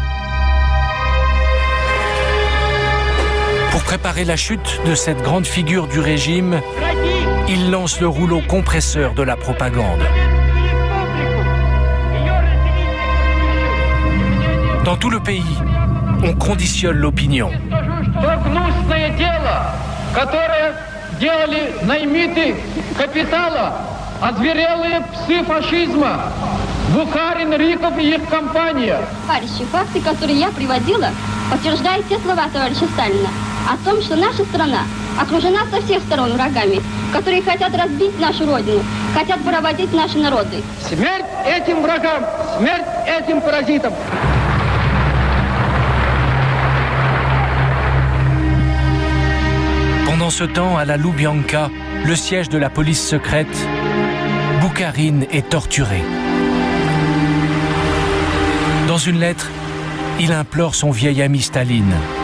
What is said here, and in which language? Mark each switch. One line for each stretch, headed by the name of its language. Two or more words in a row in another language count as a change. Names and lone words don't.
French: Pour préparer la chute de cette grande figure du régime, il lance le rouleau compresseur de la propagande. Dans tout le pays, on conditionne l'opinion.
Russian: Товарищи, факты, которые я приводила, подтверждают те слова товарища Сталина о том, что наша страна окружена со всех сторон врагами, которые хотят разбить нашу родину, хотят поработить наши народы. Смерть этим врагам! Смерть этим паразитам!
French: Pendant ce temps, à la Loubianka, le siège de la police secrète, Boukharine est torturé. Dans une lettre, il implore son vieil ami Staline.